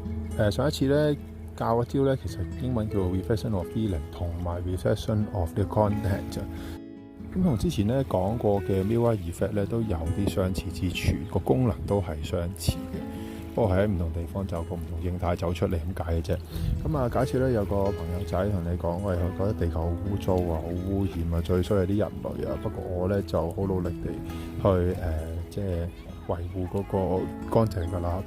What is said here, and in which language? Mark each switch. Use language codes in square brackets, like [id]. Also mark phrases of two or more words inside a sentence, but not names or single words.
[yue] 上一次咧教嗰招咧，其實英文叫 [en] reflection of feeling [yue] 同埋 [en] reflection of the content。 [yue] 咁同之前咧講過嘅 [en] mirror effect [yue] 咧都有啲相似之處，個功能都係相似嘅，不過喺唔同地方就有個唔同形態走出嚟咁解嘅啫。咁啊，假設咧有個朋友仔同你講，喂，佢覺得地球好污糟啊，好污染啊，最衰係啲人類啊。不過我咧就好努力地去即係維護嗰個乾淨㗎啦。